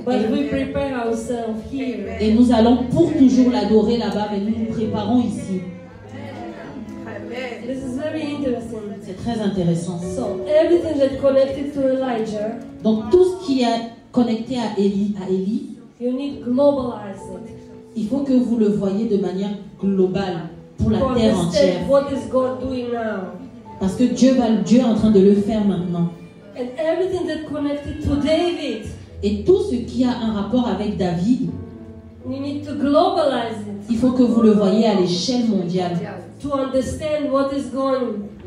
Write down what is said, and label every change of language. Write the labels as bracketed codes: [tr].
[en] But we prepare ourselves here. [fr] Et nous allons pour toujours l'adorer là-bas, mais nous nous préparons ici. [en] This is very interesting. [fr] C'est très intéressant. [en] So everything that connected to Elijah, [fr] Donc tout ce qui est connecté à Élie, [en] you need to globalize it. [fr] il faut que vous le voyez de manière globale pour la [en] To [fr] terre entière. [en] understand what is God doing now. [fr] Parce que Dieu est en train de le faire maintenant. [en] And everything that connected to David, [fr] Et tout ce qui a un rapport avec David, [en] we need to globalize it [fr] il faut que vous le voyez à l'échelle mondiale [en] to understand what is going